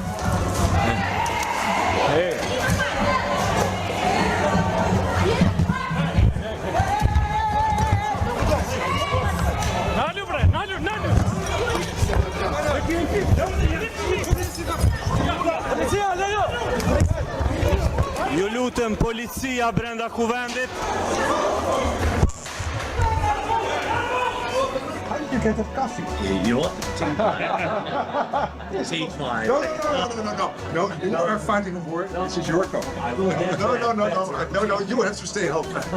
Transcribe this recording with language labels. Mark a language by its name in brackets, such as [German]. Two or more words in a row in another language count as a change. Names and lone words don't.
[Albanian] Nalu bre, nalu. Ju lutem, policia brenda kuvendit. [English] You get a coffee. You want to take mine. No. You are fighting a war. This is your coffee. No. You have to stay home.